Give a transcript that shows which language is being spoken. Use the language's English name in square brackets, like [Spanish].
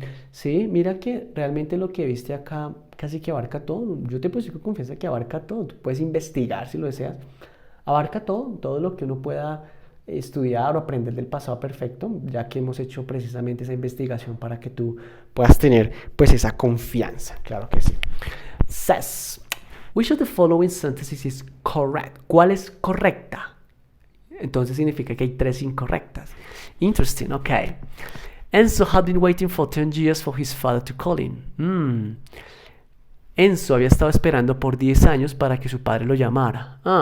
[Spanish] Sí, mira que realmente lo que viste acá casi que abarca todo. Yo te puedo decir con confianza que abarca todo. Tú puedes investigar si lo deseas. Abarca todo lo que uno pueda estudiar o aprender del pasado perfecto, ya que hemos hecho precisamente esa investigación para que tú puedas tener pues esa confianza. Claro que sí. [English] Says, which of the following sentences is correct? [Spanish] ¿Cuál es correcta? Entonces significa que hay 3 incorrectas. [English] Interesting, ok. Enzo had been waiting for 10 years for his father to call him. [Spanish] Enzo había estado esperando por 10 años para que su padre lo llamara.